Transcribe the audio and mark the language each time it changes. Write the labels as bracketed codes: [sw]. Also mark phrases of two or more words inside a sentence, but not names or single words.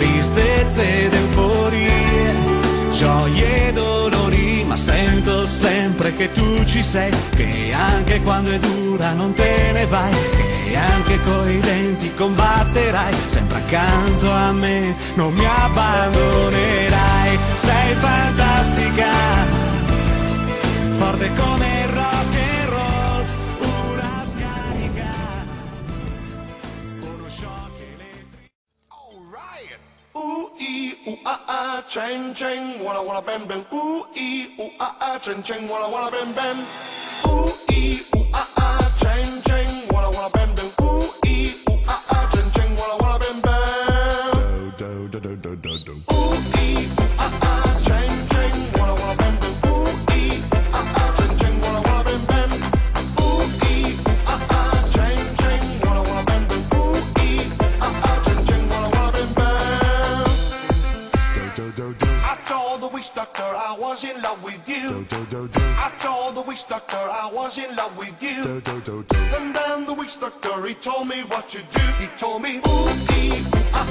[it] ed euforie, gioie e dolori, ma sento sempre che tu ci sei, che anche quando è dura non te ne vai, che anche coi denti combatterai, sempre accanto a me, non mi abbandonerai. Sei fantastica, forte come il [en] rock and roll, [it] una scarica, uno shock elettrico. [en] Alright. Chang chang, walla walla bam bam. Chang chang, walla walla bam bam. Chang chang, walla walla bam bam. Chang chang, walla walla bam bam. Do do do do do do. Chang chang, walla walla bam bam. Chang chang, walla walla bam bam. Chang chang, walla walla bam bam. Chang chang, walla walla bam bam. I told the witch doctor I was in love with you. I told the witch doctor I was in love with you. And then the witch doctor he told me what to do. He told me, ooh,